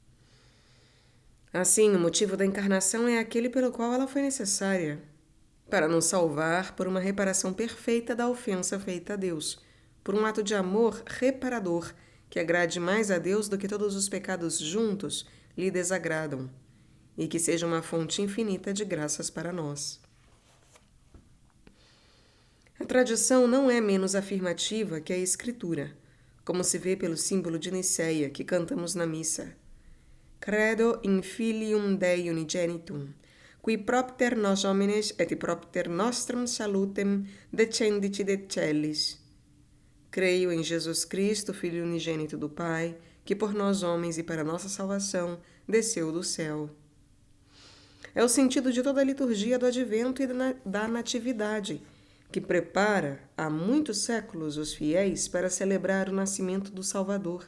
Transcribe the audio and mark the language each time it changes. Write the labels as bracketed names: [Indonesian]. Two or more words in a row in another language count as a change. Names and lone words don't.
[Portuguese] Assim, o motivo da encarnação é aquele pelo qual ela foi necessária, para nos salvar por uma reparação perfeita da ofensa feita a Deus, por um ato de amor reparador que agrade mais a Deus do que todos os pecados juntos lhe desagradam, e que seja uma fonte infinita de graças para nós. A tradição não é menos afirmativa que a Escritura, como se vê pelo símbolo de Nicéia que cantamos na missa. [Latin] Credo in filium Dei unigenitum, qui propter nos homines et propter nostrum salutem descendici de celis. [Portuguese] Creio em Jesus Cristo, Filho unigênito do Pai, que por nós homens e para nossa salvação desceu do céu. É o sentido de toda a liturgia do Advento e da Natividade, que prepara há muitos séculos os fiéis para celebrar o nascimento do Salvador.